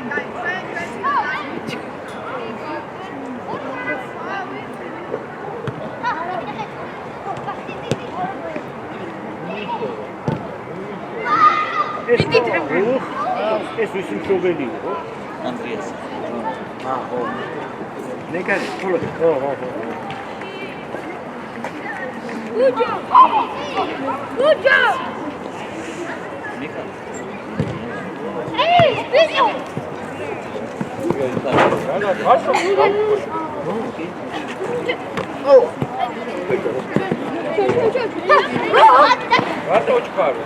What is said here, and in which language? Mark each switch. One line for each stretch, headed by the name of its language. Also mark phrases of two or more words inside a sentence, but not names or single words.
Georgian: ეს ვისი მშობელი იყო? ანდრიას. ხო. ნეკარი, ხო.
English: Good job! Good job! Hey, video!
Georgian: რატო ჩქარო?